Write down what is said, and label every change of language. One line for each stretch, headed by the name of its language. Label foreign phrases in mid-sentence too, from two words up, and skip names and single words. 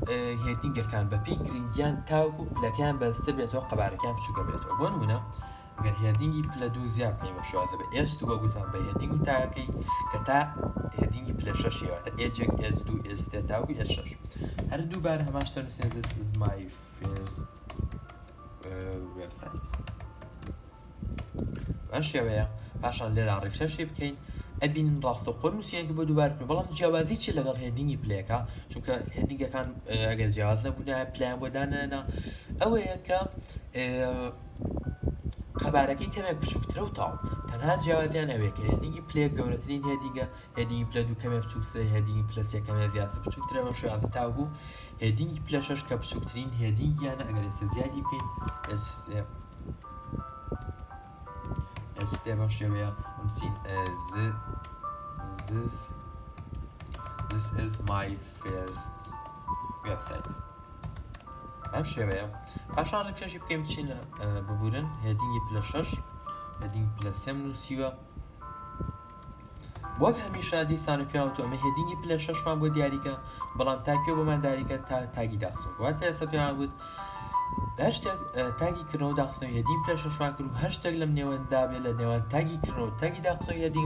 Central Kurdish: هێدینگەکان بە پێی گرنگیان تاوەکو پلەکان بەستر بێتەوە قەبارەکان بچووکە بێتەوە بۆ نمونە ئەگەر هێدینگی پلە دوو زیاد بکەین بە شێوازە بە S2 وە گوتمان بە هێدینگ و تاکەی کە تا هێدینگی پلە شەشێواتە S1 S2 S3 تاوەکو S6 هەر دووبارە هەمان شتە نووسین
English: this is my first website
Central Kurdish: بەم شێوەیە پاشان لێرە ڕیفرێشی بکەین ئەبین ڕاستەوخۆ نووسینێکی بۆ دووبار بکەین بەڵام جیاوازی چی لەگەڵ هێدینگی پلەکە چونکە هێدینگەکان ئەگەر جیاواز نەبوونە پلەیان بۆ دانەنا ئەوەیە کە قەبارەکەی کەمێک بچووکترە و تاو تەنها جیاوازیان ئەوەیە کە هێدینگی پلەیەک گەورەترین هێدینگە هێدینگی پلە دوو کەمێک بچووکترە هێدینگی پلە سێ کەمێک زیاتر بچووکترە بەم شێوازە تاوبوو هێدینگی پلە شەش کە بچووکترین هێدینگیانە ئەگەر ئێستا زیادی بکەین ئێستا بەم شێوەیە نووسین
English: this is my first website
Central Kurdish: ئەم شێوەیە پاشان ڕیفرێشی بکەین بچینە ببورن هێدینگی پلە شەش هێدینگی پلە سێم نووسیوە وەک هەمیشە دیسان پێیانوتو ئەمە هێدینگی پلە شەشمان بۆ دیاریکە بەڵام تاکوێ بۆمان دیاریکە تا تاگی داخستن واتە ئێستا پێیان وت هەر شتێک تاگی کردنەوە داخستن هێدینگی پلە شەشمان کرد و هەر شتێک لەم نێوەندا بێت لە نێوان تاگی کردنەوە تاگی داخستن هێدینگی